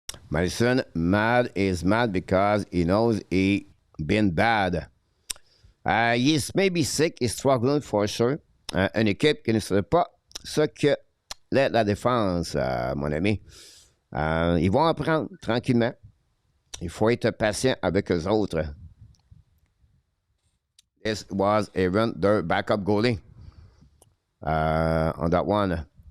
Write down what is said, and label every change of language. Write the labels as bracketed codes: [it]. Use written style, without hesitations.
[en] Madison is mad because he knows he been bad. He's maybe sick, he's struggling for sure. [fr] Une équipe qui ne serait pas ce que la défense, mon ami. Ils vont apprendre tranquillement. Il faut être patient avec eux autres. [en] This was even their backup goalie on that one.